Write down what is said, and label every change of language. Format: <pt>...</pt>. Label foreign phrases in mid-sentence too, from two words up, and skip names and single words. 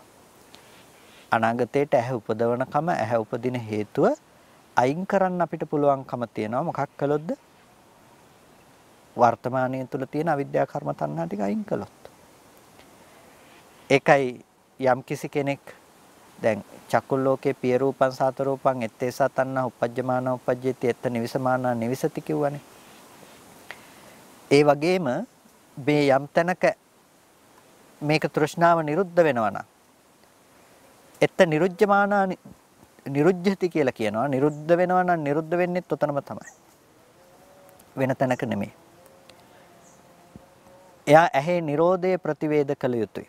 <si>අනාගතයට ඇහැ උපදවන කම, ඇහැ උපදින හේතුව අයින් කරන්න අපිට පුළුවන්කම තියෙනවා. මොකක් කළොත්ද? වර්තමානයේ තුල තියෙන අවිද්‍යා කර්ම තණ්හා ටික අයින් කළොත්. ඒකයි යම් කිසි කෙනෙක් දැන්</si> <pi>චක්කුල් ලෝකේ පිය රූපං සාත රූපං එත්තේසා තණ්හා උපජ්ජමාන උපජ්ජේති එත්ත නිවිසමානා නිවිසති</pi> <si>කිව්වනේ. ඒ වගේම මේ යම් තැනක මේක තෘෂ්ණාව නිරුද්ධ වෙනවා නම්</si> <pi>එත්ත නිරුජ්ජමානා නිරුජ්ජති</pi> <si>කියලා කියනවා. නිරුද්ධ වෙනවා නම් නිරුද්ධ වෙන්නේත් උතනම තමයි. වෙන තැනක නෙමෙයි. එයා ඇහි නිරෝධය ප්‍රතිවේද කළ යුතුයි.</si>